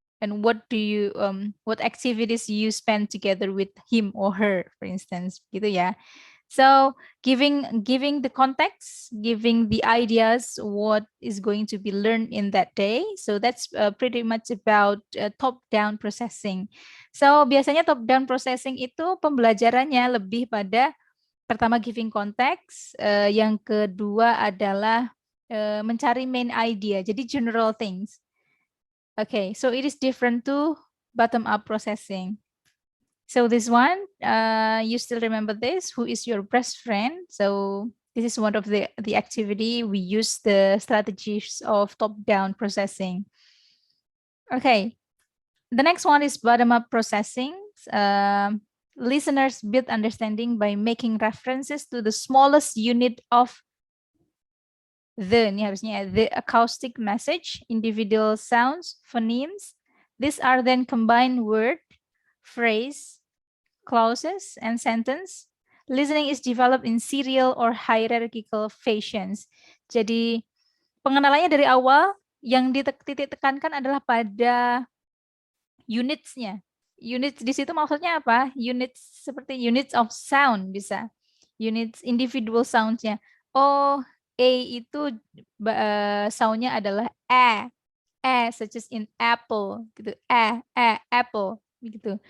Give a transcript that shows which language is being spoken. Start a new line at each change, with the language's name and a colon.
English: And what do you what activities you spend together with him or her, for instance,
Indonesian: gitu ya.
English: So giving the context, giving the ideas what is going to be learned in that day. So that's pretty much about top-down processing.
Indonesian: So biasanya top-down processing itu pembelajarannya lebih pada pertama
English: giving context,
Indonesian: yang kedua adalah mencari main idea, jadi
English: general things. Okay, so it is different to bottom-up processing. So this one, you still remember this? Who is your best friend? So this is one of the activity we use the strategies of top-down processing. Okay, the next one is bottom-up processing. Listeners build understanding by making references to the smallest unit of the acoustic message, individual sounds, phonemes. These are then combined word, phrase, clauses, and sentence. Listening is developed in serial or hierarchical fashions.
Indonesian: Jadi pengenalannya dari awal, yang titik tekankan adalah pada unitsnya. Units di situ maksudnya apa? Units seperti
English: units of sound
Indonesian: bisa. Units individual sounds-nya. Oh, A itu sound-nya adalah
English: such as in apple
Indonesian: gitu. Apple. begitu.